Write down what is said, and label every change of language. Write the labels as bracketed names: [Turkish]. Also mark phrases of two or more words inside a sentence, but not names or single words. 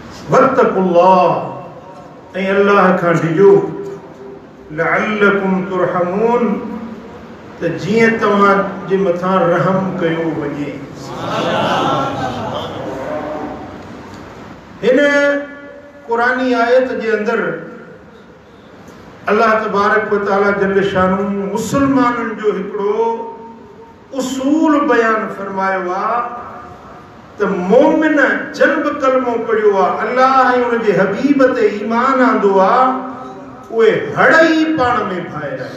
[Sindhi] वत्तकुल्लाह ऐं अल्लाह खां डिजो [Arabic] لعلكم ترحمون [Sindhi] त जीअं तव्हां जे मथां रहम कयो वञे। हिन कुरानी आयत जे अंदर [Arabic] الله تبارك وتعالى جل شانه [Sindhi] मुसलमाननि जो हिकिड़ो उसूल बयान फरमायो आहे त मोमिन जब कलमो पढ़ियो आहे अल्लाह ऐं उन जे हबीब ते ईमान आंदो आहे उहे हड़ ई पाण में भाइर आहिनि।